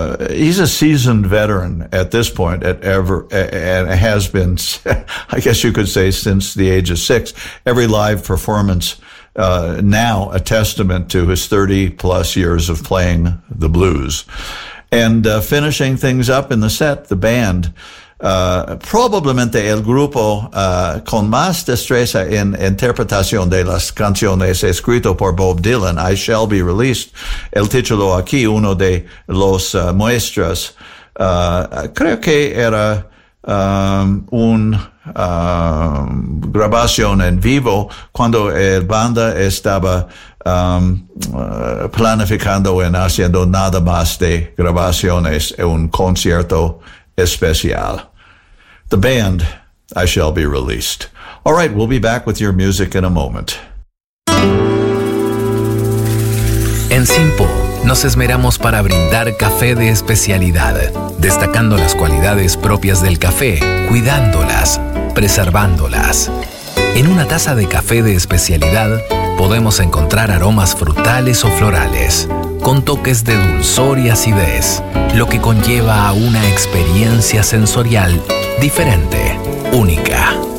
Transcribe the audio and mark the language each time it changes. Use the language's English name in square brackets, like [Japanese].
[English] He's a seasoned veteran at this point, and has been, I guess you could say, since the age of 6. Every live performance now a testament to his 30-plus years of playing the blues. And finishing things up in the set, the band. [Spanish] Probablemente el grupo con más destreza en interpretación de las canciones escrito por Bob Dylan, I Shall Be Released, el título aquí, uno de los muestras, creo que era grabación en vivo cuando el banda estaba planificando en haciendo nada más de grabaciones en un concierto especial. [English] The band, I Shall Be Released. All right, we'll be back with your music in a moment. [Spanish] En Simpo, nos esmeramos para brindar café de especialidad, destacando las cualidades propias del café, cuidándolas, preservándolas. En una taza de café de especialidad, podemos encontrar aromas frutales o florales, con toques de dulzor y acidez, lo que conlleva a una experiencia sensorial diferente, única.